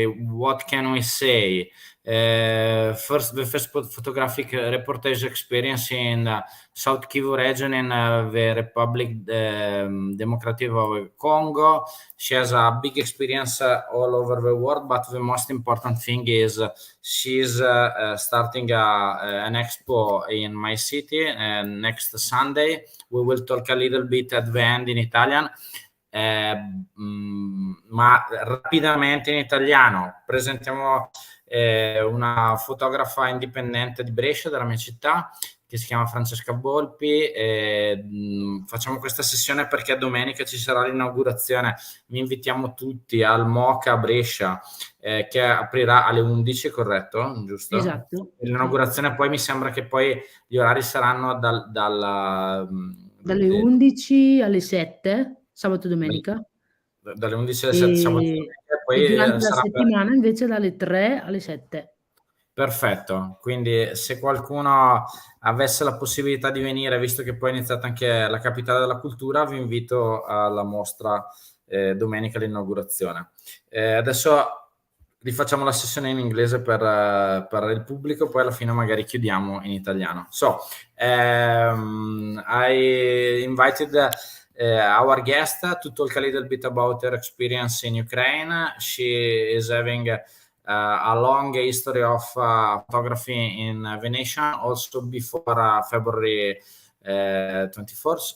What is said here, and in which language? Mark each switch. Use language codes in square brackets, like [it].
[en] What can we say? First, the first photographic reportage experience in South-Kivu region in the Republic Democratic of Congo. She has a big experience all over the world, but the most important thing is she's starting an expo in my city next Sunday. We will talk a little bit at the end in Italian. [it] Ma rapidamente in italiano presentiamo una fotografa indipendente di Brescia, della mia città, che si chiama Francesca Volpi. Facciamo questa sessione perché domenica ci sarà l'inaugurazione. Vi invitiamo tutti al MOCA Brescia, che aprirà alle 11, corretto? Giusto? Esatto. L'inaugurazione poi mi sembra che poi gli orari saranno dalle 11 alle 7, sabato e domenica. Dalle 11 alle 7 sabato e domenica. Poi durante la settimana invece dalle 3 alle 7. Perfetto, quindi se qualcuno avesse la possibilità di venire, visto che poi è iniziata anche la capitale della cultura, vi invito alla mostra domenica all'inaugurazione. Adesso rifacciamo la sessione in inglese per il pubblico, poi alla fine magari chiudiamo in italiano. [en] So, I invited our guest to talk a little bit about her experience in Ukraine. She is having a long history of photography in the nation, also before February 24th.